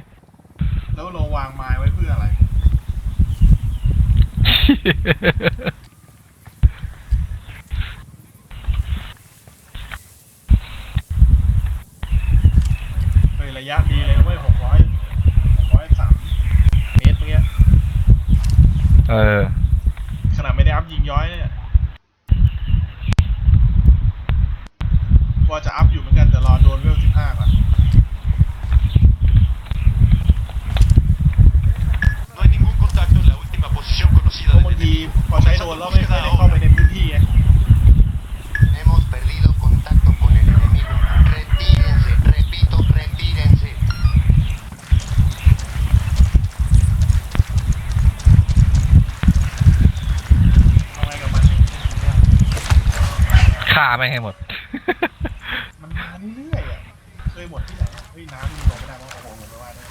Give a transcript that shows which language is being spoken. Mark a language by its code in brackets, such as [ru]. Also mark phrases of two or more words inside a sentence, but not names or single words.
[th] แล้วเราวางไม้ไว้เพื่ออะไร เฮ้ยระยะดีเลยเว้ย603 เมตรเมื่อกี้ ขนาดไม่ได้อัพยิงย้อยเนี่ยว่าจะอัพอยู่เหมือนกันแต่รอโดนเวล15ก่อน [es] No hay ningún contacto en la última posición conocida [th] บางทีพอใช้โดนแล้วไม่ค่อยได้เข้าไปในพื้นที่ไง [es] Hemos perdido contacto con el enemigo. Retírense, repito, retírense. [th] เอาไงกับมัน ฆ่าแม่งให้หมด มันมาเรื่อยๆอ่ะเคยหมดที่ไหนเฮ้ยน้ำมีบอกไม่ได้ว่าโอ้โหผมไม่ว่าได้